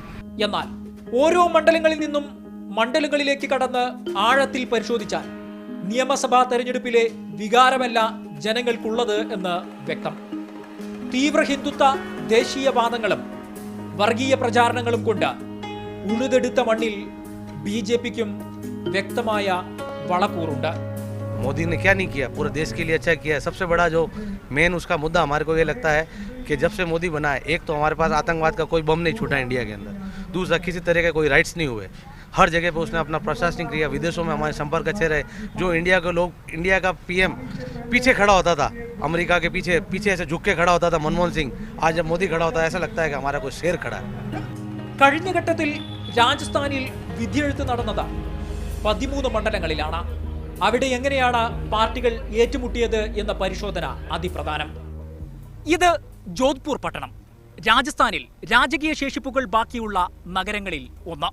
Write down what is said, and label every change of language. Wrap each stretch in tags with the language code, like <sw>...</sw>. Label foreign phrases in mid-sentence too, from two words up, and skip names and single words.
<ml>എന്നാൽ ഓരോ മണ്ഡലങ്ങളിൽ നിന്നും മണ്ഡലങ്ങളിലേക്ക് കടന്ന് ആഴത്തിൽ പരിശോധിച്ചാൽ നിയമസഭാ തെരഞ്ഞെടുപ്പിലെ വികാരമല്ല ജനങ്ങൾക്കുള്ളത് എന്ന് വ്യക്തം. തീവ്ര ഹിന്ദുത്വ ദേശീയവാദങ്ങളും വർഗീയ പ്രചാരണങ്ങളും കൊണ്ട് ഉഴുതെടുത്ത മണ്ണിൽ BJPക്കും വ്യക്തമായ വളക്കൂറുണ്ട്.</ml> <hi>मोदी ने क्या नहीं किया, पूरे देश के लिए अच्छा किया है. सबसे बड़ा जो मेन उसका मुद्दा हमारे को ये लगता है कि जब से मोदी बना है, एक तो हमारे पास आतंकवाद का कोई बम नहीं छूटा इंडिया के अंदर, दूसरा किसी तरह के कोई राइट्स नहीं हुए. हर जगह पे उसने अपना प्रशासनिक किया, विदेशों में हमारे संपर्क अच्छे रहे. जो इंडिया के लोग, इंडिया का PM पीछे खड़ा होता था, अमेरिका के पीछे ऐसे झुक के खड़ा होता था मनमोहन सिंह, आज जब मोदी खड़ा होता है ऐसा लगता है कि हमारा कोई शेर खड़ा है.</hi> <ml>കഴിഞ്ഞ ഘട്ടത്തിൽ രാജസ്ഥാനിൽ വിധിയെഴുത്ത് നടന്നത് 13 മണ്ഡലങ്ങളിലാണ്. അവിടെ എങ്ങനെയാണ് പാർട്ടികൾ ഏറ്റുമുട്ടിയത് എന്ന പരിശോധന അതിപ്രധാനം. ഇത് ജോധ്പൂർ പട്ടണം, രാജസ്ഥാനിൽ രാജകീയ ശേഷിപ്പുകൾ ബാക്കിയുള്ള നഗരങ്ങളിൽ ഒന്ന്.</ml>